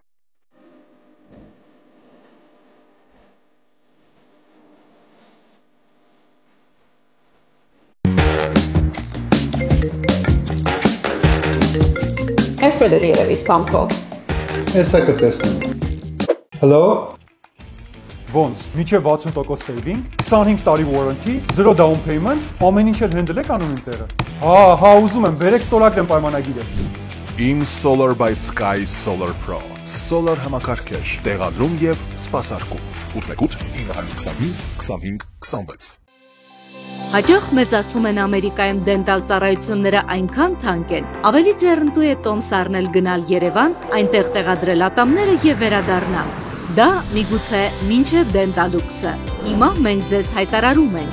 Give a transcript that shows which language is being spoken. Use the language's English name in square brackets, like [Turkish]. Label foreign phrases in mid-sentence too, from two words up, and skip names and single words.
[Armenian] Էսել էր երևի սպամքով։ Էսա կտեսնեմ։ Hello։ Ոնց, միջև 60% saving, 25 տարի warranty, 0 [English] down payment, [Armenian] ամեն ինչ էլ handle եք անում ինտերը։ Հա, ուզում եմ, բերեք ստորագրեմ պայմանագիրը։ Իմ Solar by Sky Solar Pro, Solar համակարգեր, տեղադրում եւ սպասարկում։ 818-925-2526։ Հաճախ մեզ ասում են Ամերիկայում դենտալ ծառայությունները այնքան թանկ են, ավելի ձեռնտու է տոմս առնել գնալ Երևան, այնտեղ տեղադրել ատամները եւ վերադառնալ։ Դա միգուցե մինչև դենտալուքսը։ Հիմա մենք ձեզ հայտարարում ենք.